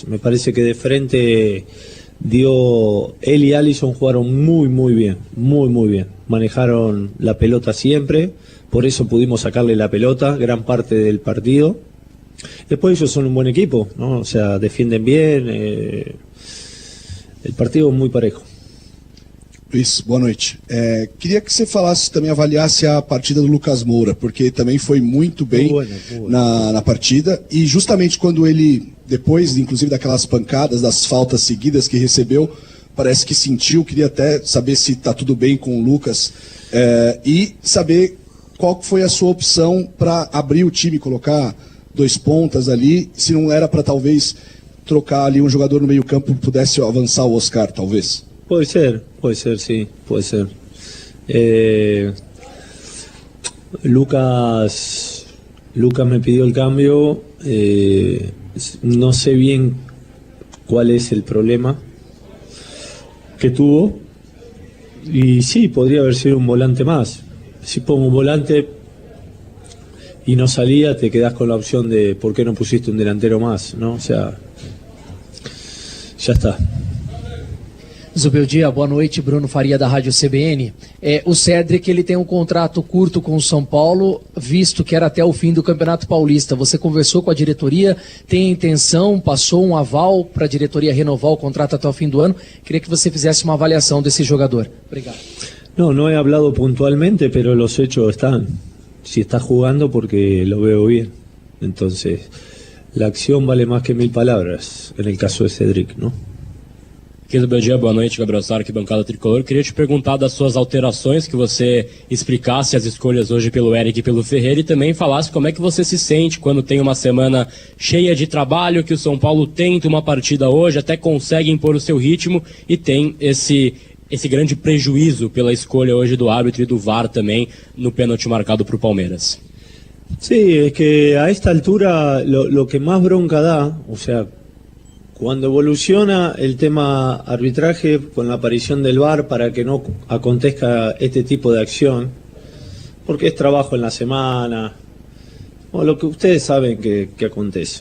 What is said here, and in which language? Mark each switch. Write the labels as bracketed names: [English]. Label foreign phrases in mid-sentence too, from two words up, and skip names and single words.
[Spanish] Me parece que de frente él y Alisson jugaron muy bien, muy bien. Manejaron la pelota siempre, por eso pudimos sacarle la pelota gran parte del partido. Después ellos son un buen equipo, ¿no? O sea, defienden bien, el partido muy parejo. [Portuguese] Luiz, boa noite. Queria que você falasse, também avaliasse a partida do Lucas Moura, porque também foi muito bem na partida, e justamente quando ele, depois inclusive daquelas pancadas, das faltas seguidas que recebeu, parece que sentiu. Queria até saber se está tudo bem com o Lucas, e saber qual foi a sua opção para abrir o time, colocar 2 pontas ali, se não era para talvez trocar ali um jogador no meio campo que pudesse avançar o Oscar, talvez. [Spanish] Puede ser, sí, puede ser. Lucas me pidió el cambio, no sé bien cuál es el problema que tuvo, y sí, podría haber sido un volante más. Si pongo un volante y no salía, te quedás con la opción de por qué no pusiste un delantero más, ¿no? O sea, ya está. [Portuguese] Zubeldia, boa noite, Bruno Faria da Rádio CBN. O Cedric, ele tem um contrato curto com o São Paulo, visto que era até o fim do Campeonato Paulista. Você conversou com a diretoria, tem intenção, passou um aval para a diretoria renovar o contrato até o fim do ano? Queria que você fizesse uma avaliação desse jogador. Obrigado. [Spanish] No he hablado puntualmente, pero los hechos están. Si está jugando, porque lo veo bien. Entonces, la acción vale más que 1000 palabras, en el caso de Cedric, ¿no? [Portuguese] Bom dia, boa noite, Gabriel Sara, aqui bancada tricolor. Queria te perguntar das suas alterações, que você explicasse as escolhas hoje pelo Eric e pelo Ferreira e também falasse como é que você se sente quando tem uma semana cheia de trabalho, que o São Paulo tenta uma partida hoje, até consegue impor o seu ritmo e tem esse grande prejuízo pela escolha hoje do árbitro e do VAR também no pênalti marcado para o Palmeiras. [Spanish] Sí, es que a esta altura lo que más bronca da, o sea, cuando evoluciona el tema arbitraje con la aparición del VAR para que no acontezca este tipo de acción, porque es trabajo en la semana, o lo que ustedes saben que acontece.